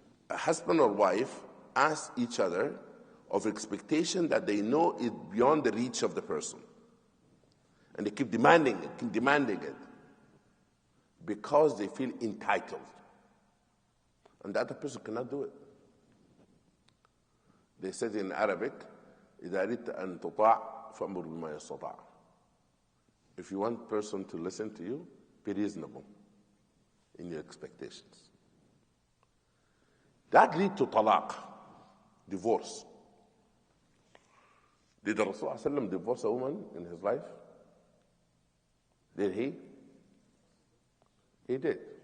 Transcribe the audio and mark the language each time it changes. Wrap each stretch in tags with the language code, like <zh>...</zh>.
<en>A husband or wife ask each other of expectation that they know is beyond the reach of the person. And they keep demanding it, because they feel entitled. And the other person cannot do it. They said in Arabic,</en> <ar>إذا أردت أن تطاع فأمر بما يستطاع.</ar> <en>If you want a person to listen to you, be reasonable in your expectations. That leads to talaq, divorce. Did the Rasul ﷺ divorce a woman in his life? Did he? He did.</en>